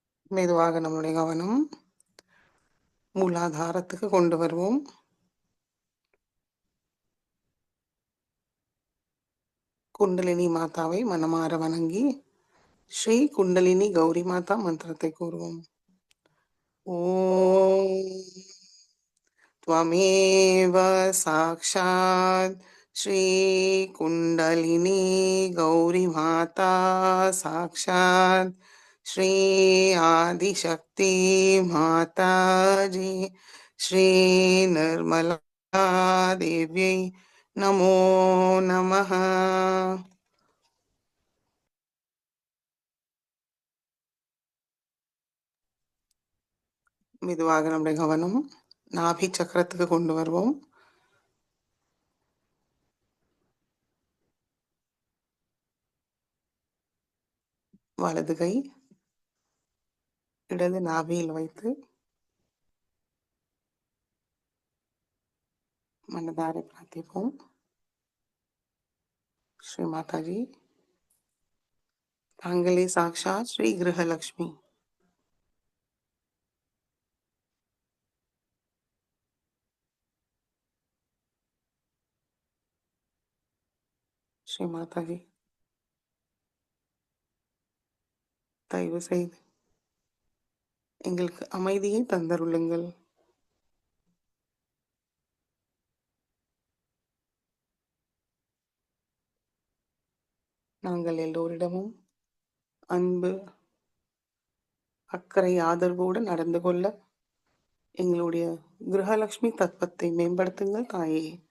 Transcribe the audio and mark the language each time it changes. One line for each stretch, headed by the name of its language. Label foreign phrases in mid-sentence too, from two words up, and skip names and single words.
Tamil: மெதுவாக நம்முடைய கவனம் மூலாதாரத்துக்கு கொண்டு வருவோம். குண்டலினி மாதாவை மனமார வணங்கி ஸ்ரீ குண்டலினி கௌரி மாதா மந்திரத்தை கூறுவோம்.
Sanskrit: ஓம் त्वमेव साक्षात् श्रीकुण्डलिनी गौरीमाता साक्षात् श्री आदिशक्ति माताजी श्रीनिर्मला देव्यै नमो नमः.
Tamil: மெதுவாக நம்முடைய கவனம் நாபி சக்கரத்துக்கு கொண்டு வருவோம். வலது கை இடது நாபியில் வைத்து மனதார பிரார்த்திப்போம்.
Sanskrit: श्री माता जी तांगले साक्षात श्री गृहलक्ष्मी श्री माता जी
Tamil: தயவு செய்து எங்களுக்கு அமைதியை தந்தருளுங்கள். நாங்கள் எல்லோரிடமும் அன்பு, அக்கறை, ஆதரவோடு நடந்து கொள்ள எங்களுடைய கிரகலட்சுமி தத்துவத்தை மேம்படுத்துங்கள் தாயே.